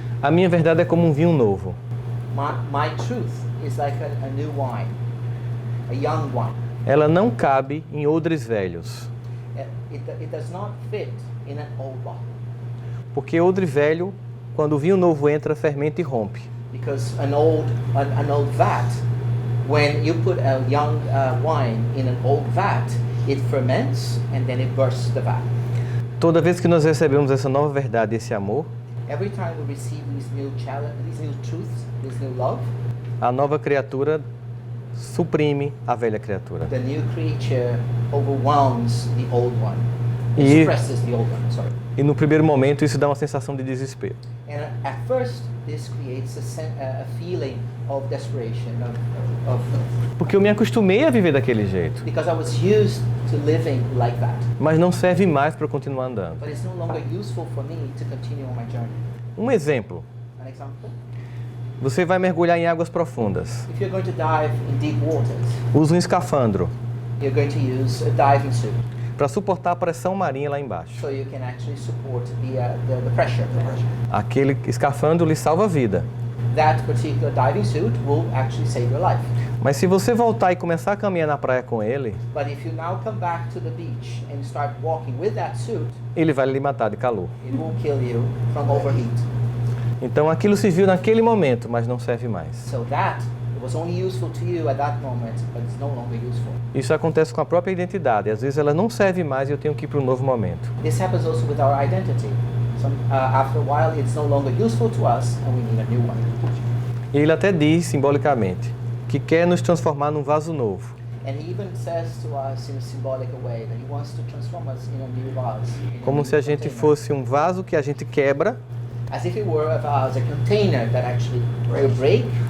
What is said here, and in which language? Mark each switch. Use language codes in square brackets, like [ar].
[pt] a minha verdade é como um vinho novo. [en] my truth is like a new wine, a young wine. [pt] Ela não cabe em odres velhos, [en] It does not fit in an old bottle, [pt] porque odre velho, quando o vinho novo entra, fermenta e rompe. [en] because an old vat, when you put a young wine in an old vat, it ferments and then it bursts the vat. [pt] Toda vez que nós recebemos essa nova verdade, esse amor, [en] Every time we receive these new truths, this new love, [pt] a nova criatura suprime a velha criatura. [en] the new creature overwhelms the old one. [pt] E- [en] It suppresses the old one, sorry. [pt] E no primeiro momento isso dá uma sensação de desespero. [en] And at first, this creates a feeling of desperation, [pt] Porque eu me acostumei a viver daquele jeito, [en] because I was used to living like that. [pt] mas não serve mais para eu continuar andando. [en] But it's no longer useful for me to continue on my journey. [pt] Um exemplo: [en] An example? [pt] você vai mergulhar em águas profundas. [en] If you're going to dive in deep waters, [pt] Usa um escafandro [en] you're going to use a diving suit, [pt] para suportar a pressão marinha lá embaixo. [en] so you can actually support the pressure. [pt] Aquele escafandro lhe salva a vida. [en] That particular diving suit will actually save your life. [pt] Mas se você voltar e começar a caminhar na praia com ele, [en] But if you now come back to the beach and start walking with that suit, [pt] ele vai lhe matar de calor. [en] it will kill you from overheat. [pt] Então aquilo serviu naquele momento, mas não serve mais. [en] So that it was only useful to you at that moment, but it's no longer useful. [pt] Isso acontece com a própria identidade. Às vezes ela não serve mais e eu tenho que ir para um novo momento. [en] This happens also with our identity. After a while, it's no longer useful to us, and we need a new one. [pt] E ele até diz, simbolicamente, que quer nos transformar num vaso novo. [en] And he even says to us in a symbolic way that he wants to transform us in a new vase. In a [pt] Como [en] new [pt] se a gente [en] container. [pt] fosse um vaso que a gente quebra, [en] As if it were a vase, a container that actually we break,